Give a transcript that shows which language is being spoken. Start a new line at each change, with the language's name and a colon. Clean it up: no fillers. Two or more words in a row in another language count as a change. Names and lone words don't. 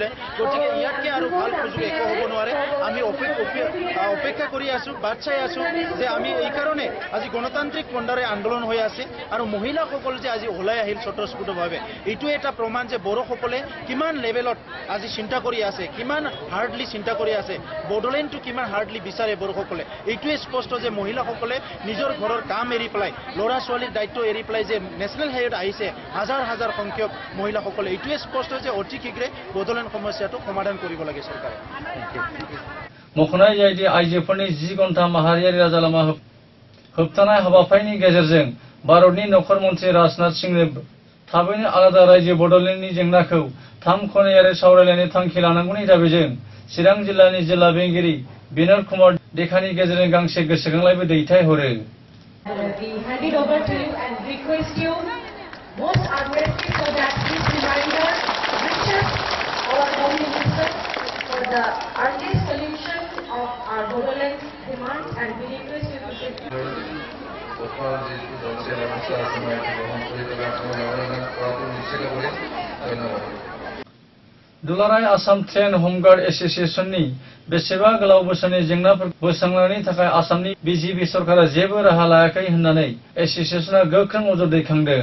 Assamese: গতিকে ইয়াতকৈ আৰু ভাল সুযোগ একো হ'ব নোৱাৰে। আমি অপেক্ষা কৰি আছোঁ, বাট চাই আছোঁ যে আমি এই কাৰণে আজি গণতান্ত্ৰিক পন্থাৰে আন্দোলন হৈ আছে আৰু মহিলাসকল যে আজি ওলাই আহিল স্বতঃস্ফূৰ্তভাৱে এইটোৱে এটা প্ৰমাণ যে বড়োসকলে কিমান লেভেলত আজি চিন্তা কৰি আছে, কিমান হাৰ্ডলি চিন্তা কৰি আছে, বড়োলেণ্ডটো কিমান হাৰ্ডলি বিচাৰে বড়োসকলে। এইটোৱে স্পষ্ট যে মহিলাসকলে নিজৰ ঘৰৰ কাম এৰি পেলাই, ল'ৰা ছোৱালীৰ দায়িত্ব এৰি পেলাই যে
English: national highwayত
Assamese: আহিছে হাজাৰ হাজাৰ সংখ্যক মহিলাসকলে, এইটোৱে স্পষ্ট যে অতি শীঘ্ৰে বড়োলেণ্ড সমস্যাটো সমাধান কৰিব লাগে চৰকাৰে।
Bodo: मख'नाय जायोदि आइजोफोरनि 10 घन्टा माहारियारि राजा लामा होबथानाय हाबाफारिनि गेजेरजों भारतनि नखर मन्त्रि राजनाथ सिंहनो थाबैनो आलादा रायजो बड'लेण्डनि जेंनाखौ 3 खनायारि सावरायलायनो थांखि लानांगौनि दाबिजों चिरां जिल्लानि जिल्ला बेंगिरि बिनोद कुमार देखानि गेजेरजों गांसे गोसोखांलाइबो दैथायहरो।
English: The earliest solution of our Bodoland demands and we request you
Bodo: दुलाराय आसाम ट्रेन हमगार्ड एसोसिएशननि बेसेबा गोलाव बोसोरनि जेंनाफोरखौ बोस्रांनायनि थाखाय आसामनि बिजेपि सरकारा जेबो राहा लायाखै होननानै एसोसिएशना गोख्रों अजद दैखांदों।